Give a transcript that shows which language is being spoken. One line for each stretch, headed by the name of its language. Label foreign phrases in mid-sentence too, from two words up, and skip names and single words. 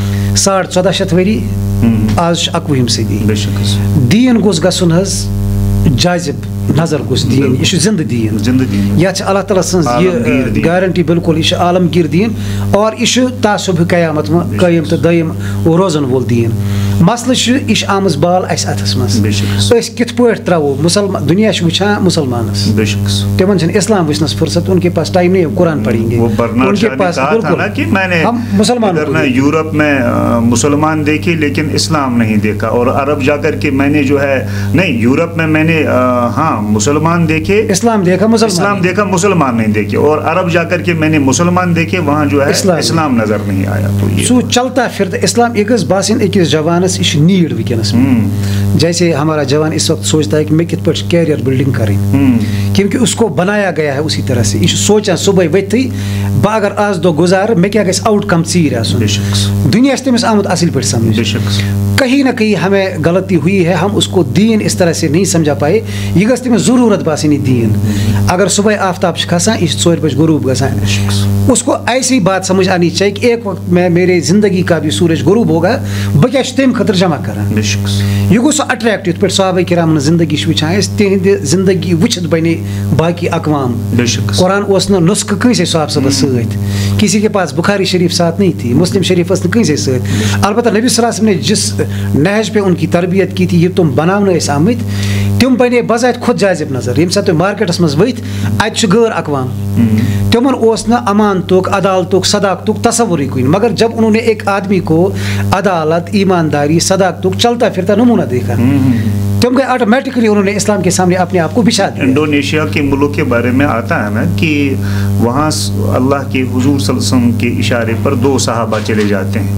Kashmiri: 1450 ؤری آز چھُ 21ہِم صدی دیٖن گوٚژھ گژھُن حظ جٲذِب نظر گوٚژھ دیٖن یہِ چھُ زندٕ دیٖن یتھ چھِ اللہ تعالیٰ سٕنٛز یہِ گارنٹی بالکل یہِ چھُ عالمگیٖر دیٖن اور یہِ چھُ تا صبح قیامت قٲیِم تہٕ دٲیِم روزن وول دیٖن مسلہٕ چھُ یہِ چھِ آمٕژ بال اَسہِ اَتھس منٛز أسۍ کِتھ پٲٹھۍ ترٛاوو مُسلمان دُنیا چھُ وٕچھان مُسلمانس تِمن چھنہٕ اسلام وٕچھنس فرصت
Urdu: ان کے پاس ٹائم نہیں قرآن پڑھیں گے ان کے پاس ہم مسلمان یورپ میں مسلمان دیکھے لیکن اسلام نہیں دیکھا اور عرب جا کر کے میں نے جو ہے نہیں یورپ میں نے ہاں مسلمان دیکھے اسلام دیکھا مسلمان نہیں دیکھے اور عرب جا کر کے میں نے مسلمان دیکھے وہاں جو ہے اسلام نظر نہیں آیا.
Kashmiri: سو چلتا پھرتا اسلام یہ گژھِ باسٕنۍ أکِس جوانس یہ نیڈ ونکس
Urdu: میں جیسے ہمارا جوان اس وقت سوچتا ہے کہ میں
Kashmiri: کت پٲٹھۍ
Urdu: کیریئر بلڈنگ کریں کیونکہ اس کو بنایا گیا ہے اسی طرح سے
Kashmiri: یہ سوچان صبح ؤتھٕے بہٕ اگر آز دۄہ گُزارٕ مےٚ کیٛاہ گژھِ
English: out come
Kashmiri: ژیٖرۍ آسُن دُنیا چھِ تٔمِس آمُت اصل
Urdu: پٲٹھۍ سمجھ کہیں نہ کہیں ہمیں غلطی ہوئی ہے ہم اس کو دین اس طرح سے نہیں سمجھا پائے
Kashmiri: یہ گژھِ تٔمِس ضروٗرت باسٕنۍ یہِ دین اگر صبح آفتاب چھُ کھسان یہ 4 بجے غروب گژھان
Urdu: اس کو ایسی بات سمجھ آنی چاہیے کہ ایک وقت میں میرے زندگی کا بھی سورج غروب ہوگا
Kashmiri: بہٕ کیٛاہ چھُس تمہِ خٲطرٕ جمع کران یہ گوٚژھ سُہ اٹریکٹ یِتھ پٲٹھۍ صحابہ کرامن زندگی چھِ وٕچھان أسۍ تِہنٛدِ زندگی وٕچھِتھ بنے باقی اقوام قرآن اوس نہٕ نُسخہٕ کٲنٛسے صاحب صٲبس سۭتۍ
Urdu: کسی کے پاس بخاری شریف ساتھ نہیں تھی
Kashmiri: مسلم شریف ٲس نہٕ کٲنٛسے سۭتۍ البتہ
Urdu: نبی صلی اللہ علیہ وسلم نے جس نہج پہ ان کی تربیت کی تھی
Kashmiri: یہ تم بناونہٕ ٲسۍ آمٕتۍ تم بنے بذات خود جٲذِب نظر ییٚمہِ ساتہٕ تُہۍ مارکیٹس منٛز ؤتھۍ اَتہِ چھُ غٲر اقوام تمن اوس نہٕ امانتُک عدالتُک صداقتُک تصورٕے کُنہِ
Urdu: مگر جب انہوں نے ایک آدمی کو عدالت ایمانداری صداقتُک چلتا پھرتا نمونہ دیکھا
Kashmiri: تم گئے
Urdu: آٹومیٹکلی انہوں نے اسلام کے سامنے اپنے آپ کو بچھا دیا. انڈونیشیا کے ملک کے بارے میں آتا ہے نا کہ وہاں اللہ کے حضور صلی اللہ علیہ وسلم کے اشارے پر 2 صحابہ چلے جاتے ہیں.